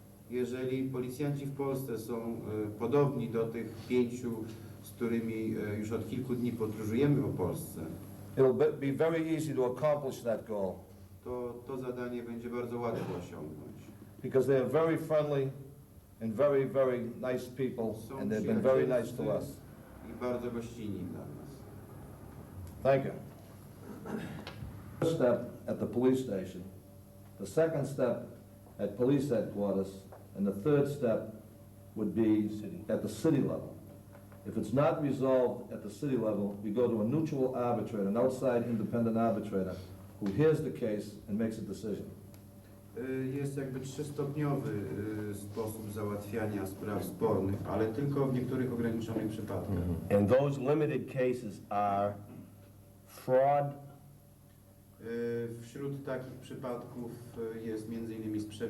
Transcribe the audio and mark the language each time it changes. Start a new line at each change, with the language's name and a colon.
Polish: jeżeli policjanci w Polsce są podobni do tych 5, z którymi już od kilku dni podróżujemy po Polsce,
English: it'll be very easy to accomplish that goal.
Polish: To zadanie będzie bardzo łatwo osiągnąć.
English: Because they are very friendly and very, very nice people, and they've been very nice to us.
Polish: I bardzo gościnni dla nas.
English: Thank you. First step at the police station, the second step at police headquarters, and the third step would be at the city level. If it's not resolved at the city level, we go to a neutral arbitrator, an outside independent arbitrator, who hears the case and makes a decision.
Polish: Jest jakby 3-stopniowy sposób załatwiania spraw spornych, ale tylko w niektórych ograniczonych przypadkach.
English: And those limited cases are fraud.
Polish: Wśród takich przypadków jest m.in.